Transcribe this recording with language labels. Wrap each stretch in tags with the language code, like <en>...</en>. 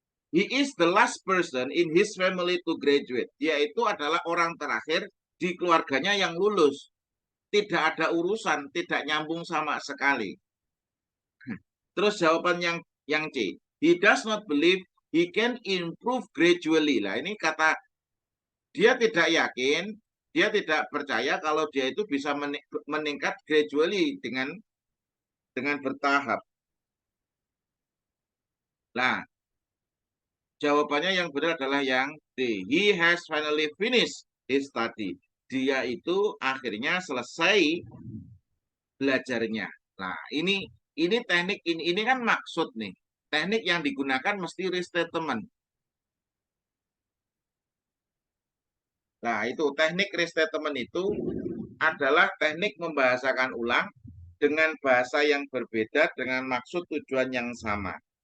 <en>He is the last person in his family to graduate.</en> <id>Yaitu adalah orang terakhir di keluarganya yang lulus. Tidak ada urusan, tidak nyambung sama sekali. Terus jawaban yang C.</id> <en>He does not believe he can improve gradually.</en> <id>Lah ini kata dia tidak yakin, dia tidak percaya kalau dia itu bisa meningkat gradually dengan bertahap. Nah, jawabannya yang benar adalah yang D.</id> <en>He has finally finished his study.</en> <id>Dia itu akhirnya selesai belajarnya. Nah, ini teknik ini kan maksud nih. Teknik yang digunakan mesti restatement. Nah, itu teknik restatement itu adalah teknik membahasakan ulang dengan bahasa yang berbeda dengan maksud tujuan yang sama.</id>